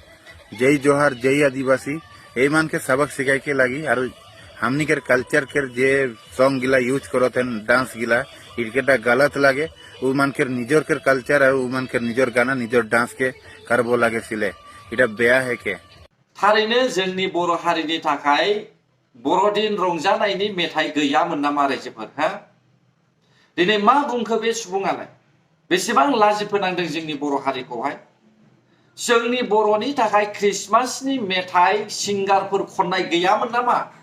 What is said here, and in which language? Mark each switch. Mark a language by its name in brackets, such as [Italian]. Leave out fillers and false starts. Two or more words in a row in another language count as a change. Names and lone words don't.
[Sadri] जय जोहार, जय आदिवासी ए मान के सबक सिखाई के लगी। और हमनी के कल्चर के जे सॉन्ग गिला यूज करत हैं, डांस गिला, इनकेटा गलत लगे। उ मान के निजर के कल्चर और उ मान के निजर गाना निजर डांस के करबो लगे सिले, इटा बेया है के। [Bodo] थारैनो जोंनि बर' हारिनि थाखाय बर'दिन रंजानायनि मेथाइ गैयामोन नामा रायजोफोर? हा दिनै मा बुंखो बे सुबुङालाय? बेसेबां लाजि फोनांदों जोंनि बर' हारिखौहाय। जोंनि बर'नि थाखाय ख्रिस्टमासनि मेथाइ सिंगारफोर खननाय गैयामोन नामा?